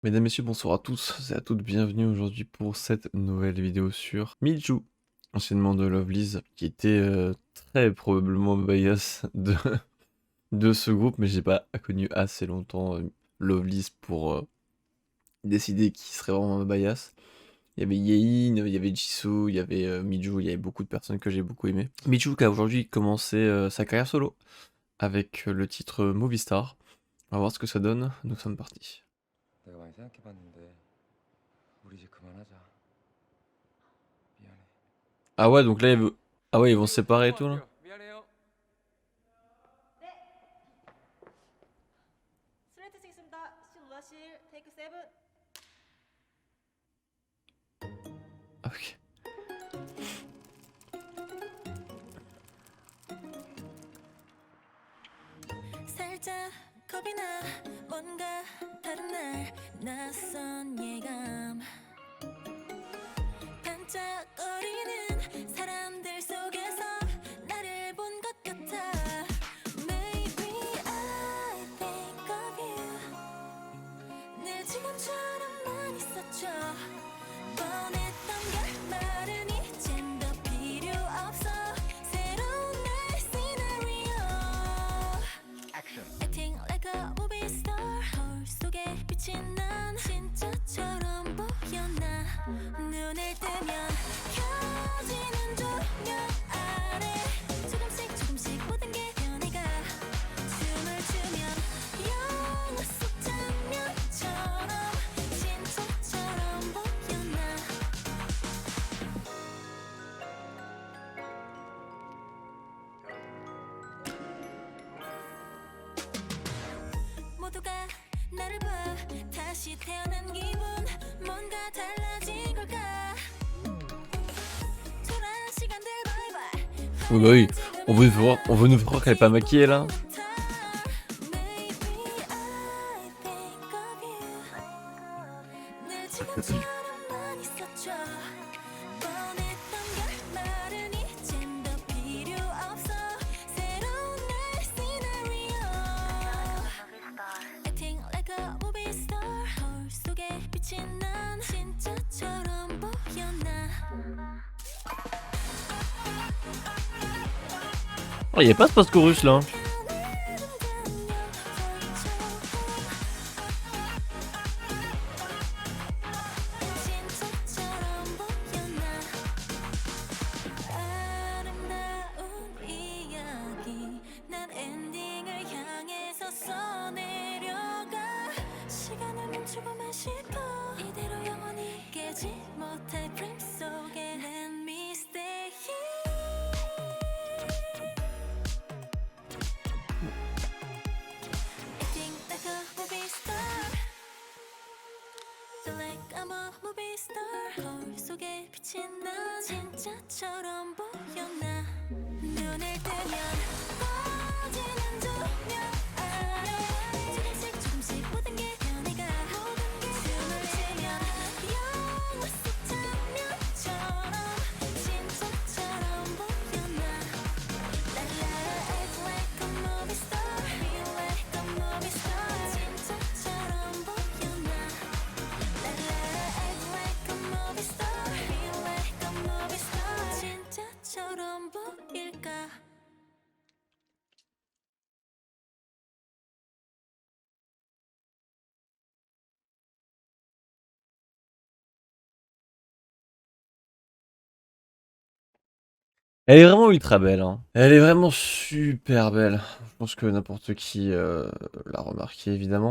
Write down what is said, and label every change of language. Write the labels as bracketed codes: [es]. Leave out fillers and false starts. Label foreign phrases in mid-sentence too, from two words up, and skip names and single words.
[fr] Mesdames, Messieurs, bonsoir à tous et à toutes, bienvenue aujourd'hui pour cette nouvelle vidéo sur Miju, anciennement de Lovelyz, qui était très probablement bias de ce groupe, mais j'ai pas connu assez longtemps Lovelyz pour décider qui serait vraiment bias. Il y avait Yein, il y avait Jisoo, il y avait Miju, il y avait beaucoup de personnes que j'ai beaucoup aimé. Miju qui a aujourd'hui commencé sa carrière solo avec le titre Movie Star. On va voir ce que ça donne, nous sommes partis. [ko] 내가 많이 생각해봤는데 우리 이제 그만하자. 미안해. [fr] Ah ouais, donc là, ah ouais, ils vont se [ko] 그리고 [fr] séparer et tout là. [ko] 진정할게요. 미안해요. 슬레이트 찍습니다. 실루아실 테이크 7. Ok. 살짝 겁이 나 뭔가 다른 날 낯선 예감 반짝거리는 사람들 속에서 나를 본 것 같아. [en] Maybe I think of you. [ko] 늘 지금처럼만 있었죠. 뻔했던 결말은 이젠 더 필요 없어. 새로운 날 시나리오. [en] Acting like a movie star. [ko] 거울 속에 비친 난 진짜처럼 보였나. 눈을 뜨면 켜지는 조명 아래 조금씩 조금씩 모든 게 변해가. 춤을 추면 영화 속 장면처럼 진짜처럼 보였나. 모두가 나를 봐 다시 태어난 기분 뭔가 달라진 걸까. 초라한 시간들 바이바이. [fr] Oui, bah oui. On veut nous faire croire qu'elle est pas maquillée là. [en] Maybe I think of you. [ko] 늘 지금처럼만 있었죠. 뻔했던 결말은 이젠 더 필요 없어. 새로운 날 시나리오. [en] Acting like a movie star. [ko] 거울 속에 비친 난 진짜처럼 보였나. [fr] Oh, y a pas ce post-chorus là. [ko] 진짜처럼 보였나. 아름다운 이야기 난 엔딩을 향해서 써내려가. 시간을 멈추고만 싶어. 이대로 영원히 깨지 못할 프레임 속에 [en] Let me stay here. Acting like a movie star. Feel like I'm a movie star. [ko] 거울 속에 비친 난 진짜처럼 보였나. 눈을 뜨면 꺼지는 조명 아래 조금씩 조금씩 모든 게 변해가. 춤을 추면 영화 속 장면처럼 진짜처럼 보였나. [en] 랄라 act like a movie star. Feel like a movie star. [ko] 진짜처럼 보였나. [en] 랄라 act like a movie star. Feel like a movie star. [ko] 진짜처럼 보일까. [fr] Elle est vraiment ultra belle, hein. Elle est vraiment super belle. Je pense que n'importe qui l'a remarqué évidemment.